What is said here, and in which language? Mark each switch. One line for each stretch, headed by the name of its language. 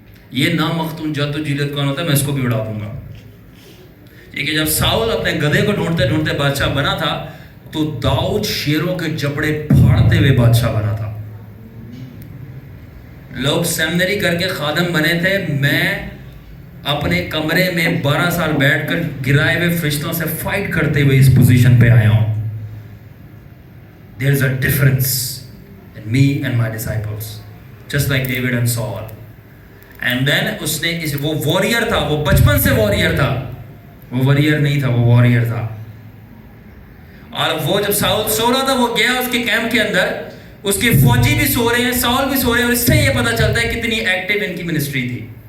Urdu: یہ نامختون جدوجہد کون ہوتا ہے؟ میں اس کو بھی اڑا دوں گا. یہ کہ جب ساؤل اپنے گدھے کو ڈھونڈتے ڈھونڈتے بادشاہ بنا تھا تو داؤد شیروں کے جبڑے پھاڑتے ہوئے بادشاہ بنا تھا. لوگ سیمنری کر کے خادم بنے تھے. میں اپنے کمرے میں 12 سال بیٹھ کر گرائے ہوئے فرشتوں سے فائٹ کرتے ہوئے اس پوزیشن پہ آیا ہوں.
English: There is a difference in me and my disciples, just like David and Saul. And then
Urdu: اس نے وہ واریر تھا, وہ بچپن سے واریر تھا, وہ واریر نہیں تھا, وہ واریر تھا. اور وہ جب ساؤل سو رہا تھا وہ گیا اس کے کیمپ کے اندر, اس کے فوجی بھی سو رہے ہیں, ساؤل بھی سو رہے ہیں, اور اس سے یہ پتا چلتا ہے کتنی ایکٹیو ان کی منسٹری تھی.